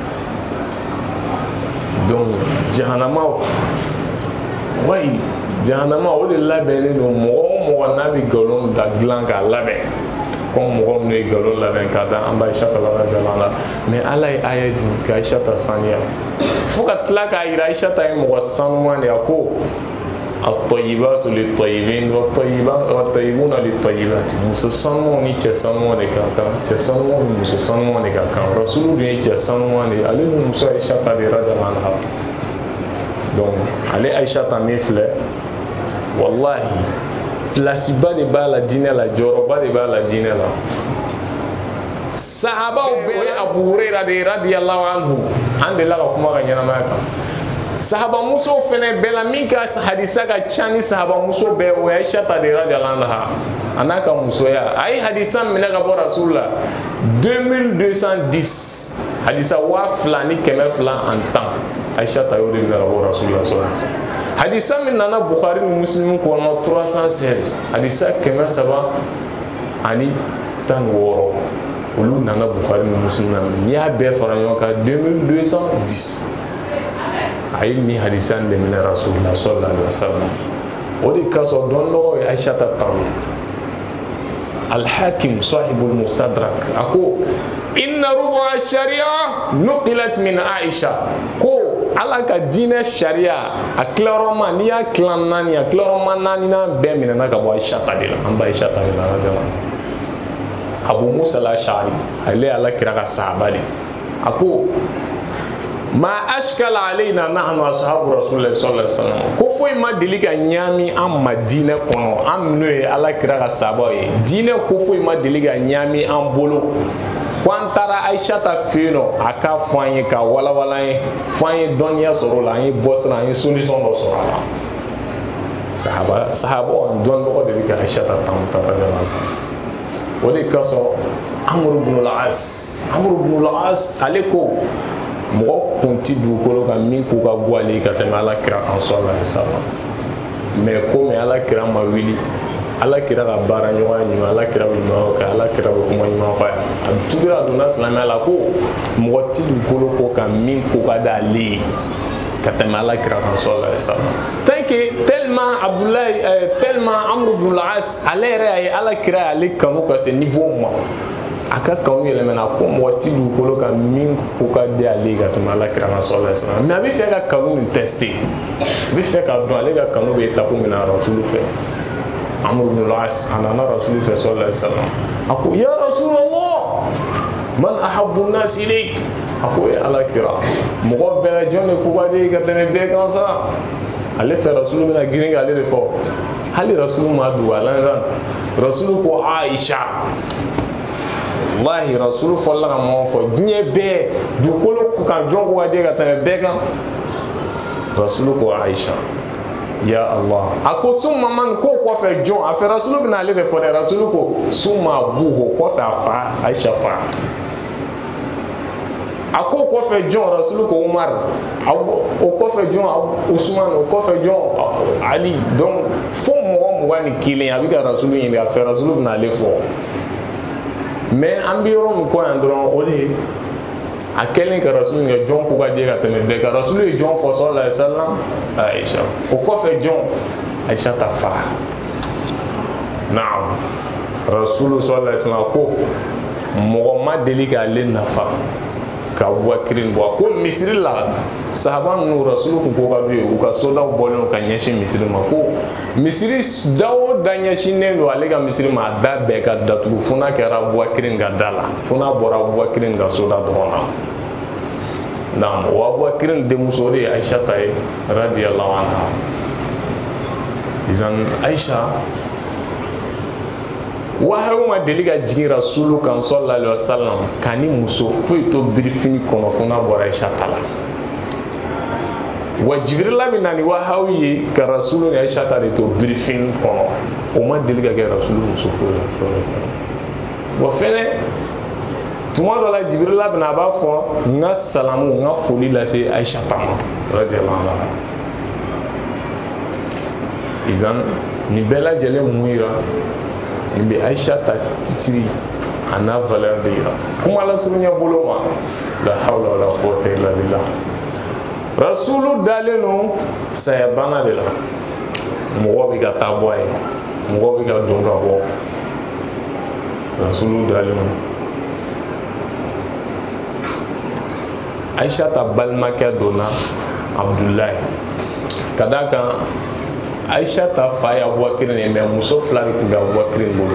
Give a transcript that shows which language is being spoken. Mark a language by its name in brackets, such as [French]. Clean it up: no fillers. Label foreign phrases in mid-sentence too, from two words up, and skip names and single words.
[Bambara] donc jahanama wayi jahanama o de labɛnnen don mɔgɔ o mɔgɔ n'a bɛ nkalon da dilan k'a labɛn comme mɔgɔ minnu ye nkalon labɛn k'a da an b'a Aisha ta la mais ala ye aya di ka Aisha ta saniya fo ka tila k'a yira Aisha ta ye mɔgɔ sanuman de ye a ko [Arabic] الطيبات للطيبين والطيبون للطيبات [Bambara] muso sanumanw ni cɛ sanumanw de ka kan cɛ sanumanw ni muso sanumanw de ka kan rasulu dun ye cɛ sanuman de ye ale ni muso Aisha ta de [Arabic] رضي الله عنها [Bambara] donc ale Aisha ta min filɛ wallahi place ba de b'a la diinɛ la jɔyɔrɔba de b'a la diinɛ la sahabaw bɛɛ o ye Abu Hurayra de ye [Arabic] رضي الله عنه [Bambara] an delila ka kuma ka ɲɛnamaya kan sahabamuso fɛnɛ bɛɛ la min ka hadisa ka ca ni sahabamuso bɛɛ o ye Aisha ta de ye [Arabic] رضي الله عنها [Bambara] a n'a ka musoya a ye hadisa minɛ ka bɔ Rasul la 2210 hadisa 2200 [French] en temps [Bambara] Aisha ta y'o de minɛ ka bɔ Rasul la [Arabic] صلى الله عليه وسلم [Bambara] hadisa min nana Bukhari ni Muslim kɔnɔ 316 hadisa 316 olu nana Bukhari ni Muslim n'i y'a bɛɛ fara ɲɔgɔn kan 2210 a ye nin hadisa de minɛ [Arabic] رسول الله صلى الله عليه وسلم [Bambara] o de kasɔrɔ dɔnnibaga ye Aisha ta tanu Al-Hakim [Arabic] صاحب المستدرك [Bambara] a ko [Arabic] إن ربع الشريعة نقلت من عائشة [Bambara] ko ala ka diinɛ sariya a tilayɔrɔma n'i y'a tila naani a tilayɔrɔma naaninan bɛɛ minɛna ka bɔ Aisha ta de la an ba Aisha ta de la Abu Musa al-Ash'ari ale ala kira ka sahaba de a ko [Arabic] ما أشكل علينا نحن أصحاب رسول الله صلى الله عليه وسلم [Bambara] ko foyi ma deli ka ɲaami an ma diinɛ kɔnɔ an minnu ye ala kira ka sahaba ye diinɛ ko foyi ma deli ka ɲaami an bolo ko an taara Aisha ta fɛ yen nɔ a k'a fɔ an ye ka walawala an ye fɔ an ye dɔnniya sɔrɔ o la an ye bɔ sira an ye solution dɔ sɔrɔ a la sahabaw dɔnnibagaw de bɛ ka Aisha ta tan o de kasɔrɔ Amr ibn al-As ale ko mɔgɔ kun ti dugukolo kan min ko ka go ale ka tɛmɛ ala kira kan [Arabic] صلى الله عليه وسلم [French] mais comme [Bambara] ala kira ma wili ala kira ka baara ɲɔgɔnya ɲuman ala kira bɛ ɲuman kɛ ala kira bɛ kuma ɲuman fɔ a ye a tugura donna silamɛya la ko mɔgɔ ti dugukolo ko kan min ko ka d'ale ye ka tɛmɛ ala kira kan [Arabic] صلى الله عليه وسلم [French] tant que tellement [Bambara] Amr ibn al-As ale yɛrɛ y'a ye ala kira y'ale kanu ka se niveau ma a ka kanu yɛlɛmɛna ko mɔgɔ ti dugukolo kan min ko ka di ale ka tɛmɛ ala kira kan [Arabic] صلى الله عليه وسلم [Bambara] mais a bɛ fɛ ka kanu min tester a bɛ fɛ ka dɔn ale ka kanu bɛ étape min na Rasul fɛ Amr ibn al-As a nana Rasul fɛ [Arabic] صلى الله عليه وسلم [Bambara] a ko [Arabic] يا رسول الله من أحب الناس إليك [Bambara] a ko ye ala kira mɔgɔ bɛɛ lajɛlen de ko ka di ka tɛmɛ bɛɛ kan sa ale fɛ Rasul bɛna girin k'ale de fɔ hali Rasul ma dogo a la Rasul ko Aisha wallahi Rasul fɔla ka mɔgɔ fɔ diɲɛ bɛɛ dugukolo kan jɔn ko ka di ka tɛmɛ bɛɛ kan Rasul ko Aisha [Arabic] يا الله [Bambara] a ko [Arabic] ثم من [Bambara] ko kɔfɛ jɔn a fɛ Rasul bɛna ale de fɔ dɛ Rasul ko [Arabic] ثم أبوه [Bambara] kɔfɛ a fa Aisha fa a ko kɔfɛ jɔn rasulu ko Umar, o kɔfɛ jɔn Usman, o kɔfɛ jɔn Ali. Donc fo mɔgɔ 21 a bɛ ka rasulu ɲini a fɛ, rasulu bɛna ale fɔ. Mais an bɛ yɔrɔ min kɔ yan dɔrɔn o de a kɛlen ka rasulu ɲininka jɔn ko ka di ka tɛmɛ bɛɛ kan. Rasulu ye jɔn fɔ [Arabic] صلى الله عليه وسلم? [Bambara] Aisha. O kɔfɛ jɔn? Aisha ta fa. Naam. Rasulu [Arabic] صلى الله عليه وسلم [Bambara] ko mɔgɔ ma deli k'ale nafa ka Abubakar bɔ. Ko misiri la sahaba ninnu rasulu kun ko ka d'u ye, u ka sodaw bɔlen ka ɲɛsin misiri ma. Ko misiri da o da ɲɛsinnen don ale ka misiri ma, a da bɛɛ ka datugu fo n'a kɛra Abubakar ka da la, fo n'a bɔra Abubakar ka soda dɔrɔn na. Naam, o Abubakar denmuso de ye Aisha ta ye [Arabic] رضي الله عنها. [Bambara] Izan Aisha wahayu ma deli ka jigin rasulu kan [Arabic] صلى الله عليه وسلم [Bambara] kani muso foyi to birifini kɔnɔ fo n'a bɔra Aisha ta la. Wa Jibrila bɛ na ni wahayu ye ka rasulu ni Aisha ta de to birifini kɔnɔ, o ma deli ka kɛ rasulu muso foyi la [Arabic] صلى الله عليه وسلم. [Bambara] Wa fɛnɛ tuma dɔ la Jibrila bɛ na a b'a fɔ n ka salamu n ka foli lase Aisha ta ma [Arabic] رضي الله عنها. [Bambara] Izan nin bɛɛ lajɛlen mun yira nin bɛ Aisha ta titiri a n'a valeur de yira. Kuma lasurunya bolo ma [Arabic] لا حول ولا قوة إلا بالله. [Bambara] Rasulu dalen no saya bana de la, mɔgɔ bɛ ka taa bɔ a ye, mɔgɔ bɛ ka don ka bɔ. Rasulu dalen no. Aisha ta balimakɛ donna Abdullahi, ka d'a kan Aisha ta fa ye Abubakar ye, mais muso fila de tun bɛ Abubakar bolo.